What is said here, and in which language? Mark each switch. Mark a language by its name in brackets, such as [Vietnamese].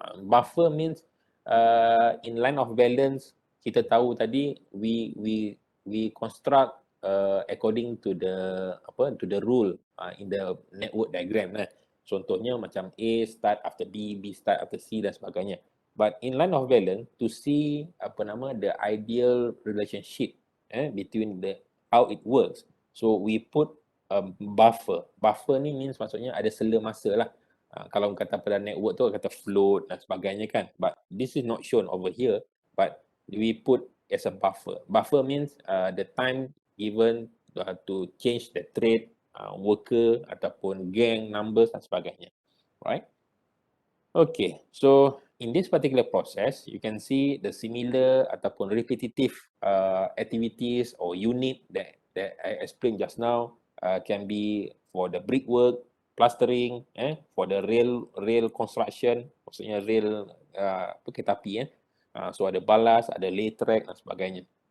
[English] Buffer means in line of balance, [Malay] kita tahu tadi [English] we construct according to the rule in the network diagram. [Malay] Contohnya macam [English] A start after B, B start after C [Malay] dan sebagainya. [English] But in line of balance, to see the ideal relationship between how it works, so we put a buffer. [Malay] Buffer ni means maksudnya ada sela masa lah. Kalau kata pada network tu kata float dan sebagainya kan. [English] But this is not shown over here, but we put as a buffer. Buffer means the time given to change the trade, worker [Malay] ataupun [English] gang numbers [Malay] dan sebagainya. [English] Right? Okay, so in this particular process, you can see the similar [Malay] ataupun [English] repetitive activities or unit that I explained just now can be for the brickwork, plastering, for the rail construction, [Malay] maksudnya rail kereta api, so ada balas, ada lay track dan sebagainya.